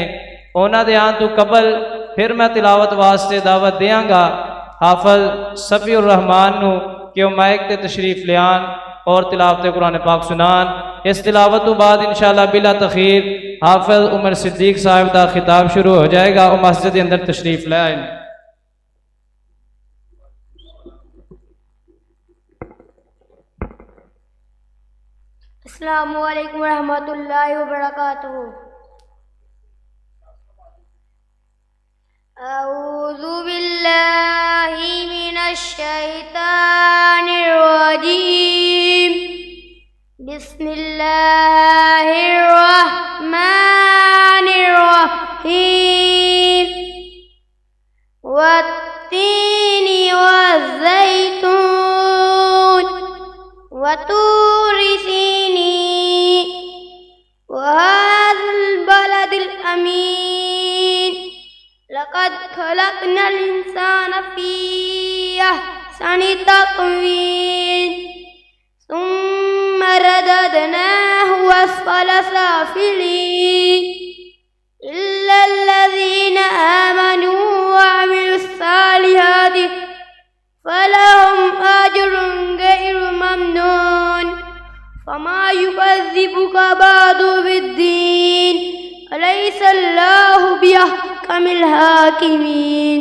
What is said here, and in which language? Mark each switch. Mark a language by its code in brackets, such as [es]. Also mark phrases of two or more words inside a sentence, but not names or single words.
[pa] انہوں نے دے آن تو قبل پھر میں تلاوت واسطے دعوت دیں گا حافظ صفی الرحمان نوں کہ وہ مائیک تے تشریف لیان اور تلاوت قرآن پاک سنان. [ur] اس تلاوت تو بعد ان شاء اللہ بلا تاخیر حافظ عمر صدیق صاحب کا خطاب شروع ہو جائے گا. اور مسجد کے اندر تشریف لے آئے. [ar] السلام عليكم رحمة الله وبركاته. أعوذ بالله من الشيطان الرجيم. بسم الله الرحمن الرحيم. والتين والزيتون وطور سينين وهذا البلد الأمين. لقد خلقنا الإنسان في أحسن تقويم. ثم رددناه أسفل سافلين. إلا الذين آمنوا وعملوا الصالحات فلهم أجر غير ممنون. فما يكذبك بعد بالدين. عليه الصلاة بأحكم الحاكمين.